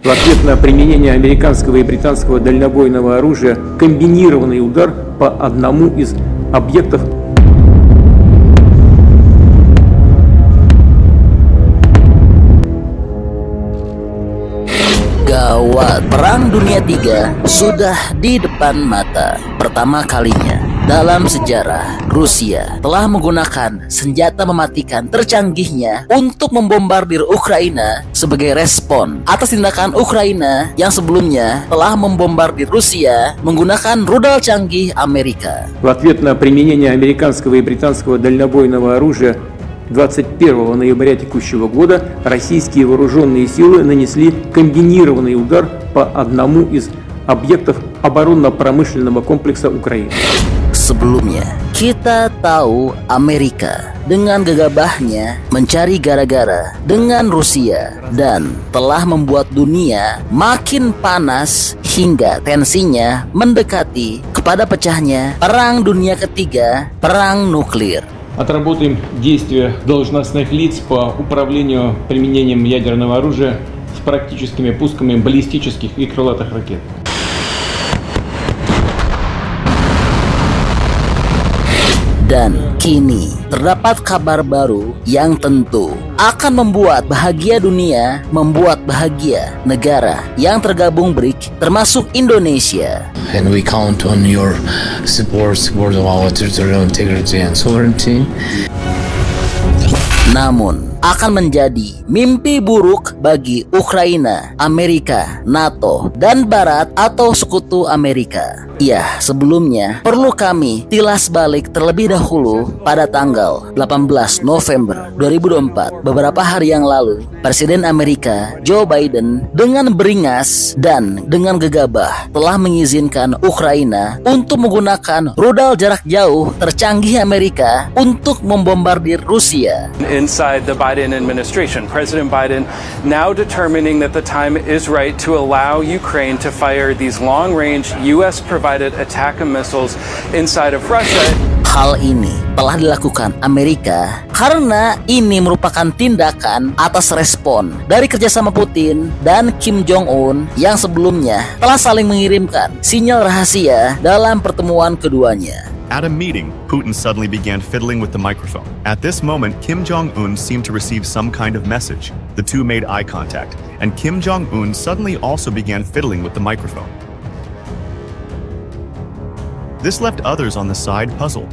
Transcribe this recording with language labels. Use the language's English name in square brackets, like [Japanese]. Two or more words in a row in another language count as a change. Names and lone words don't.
[Russian] В ответ на применение американского и британского дальнобойного оружия комбинированный удар по одному из объектов [Indonesian] gawat. Perang Dunia III sudah di depan mata. Pertama kalinya dalam sejarah, Rusia telah menggunakan senjata mematikan tercanggihnya untuk membombardir Ukraina sebagai respon atas tindakan Ukraina yang sebelumnya telah membombardir Rusia menggunakan rudal canggih Amerika. [Russian] В ответ на применение американского и британского дальнобойного оружия 21 ноября текущего года российские вооруженные силы нанесли комбинированный удар по одному из объектов оборонно-промышленного комплекса Украины. [Indonesian] Sebelumnya, kita tahu Amerika dengan gegabahnya mencari gara-gara dengan Rusia dan telah membuat dunia makin panas hingga tensinya mendekati kepada pecahnya Perang Dunia Ketiga, Perang Nuklir. [Russian] Отработаем действия должностных лиц по управлению применением ядерного оружия с практическими пусками баллистических и крылатых ракет. [Indonesian] Dan kini terdapat kabar baru yang tentu akan membuat bahagia dunia, membuat bahagia negara yang tergabung BRIC termasuk Indonesia. [English] And we count on your support of our territorial integrity and sovereignty. [Indonesian] Namun akan menjadi mimpi buruk bagi Ukraina, Amerika, NATO, dan Barat atau sekutu Amerika. Ya, sebelumnya perlu kami tilas balik terlebih dahulu pada tanggal 18 November 2024, beberapa hari yang lalu, Presiden Amerika Joe Biden dengan beringas dan dengan gegabah telah mengizinkan Ukraina untuk menggunakan rudal jarak jauh tercanggih Amerika untuk membombardir Rusia. [English] Inside the Biden administration, President Biden now determining that the time is right to allow Ukraine to fire these long-range U.S.-provided attack missiles inside of Russia. [Indonesian] Hal ini telah dilakukan Amerika karena ini merupakan tindakan atas respon dari kerjasama Putin dan Kim Jong-un yang sebelumnya telah saling mengirimkan sinyal rahasia dalam pertemuan keduanya. [English] At a meeting, Putin suddenly began fiddling with the microphone. At this moment, Kim Jong-un seemed to receive some kind of message. The two made eye contact, and Kim Jong-un suddenly also began fiddling with the microphone. This left others on the side puzzled.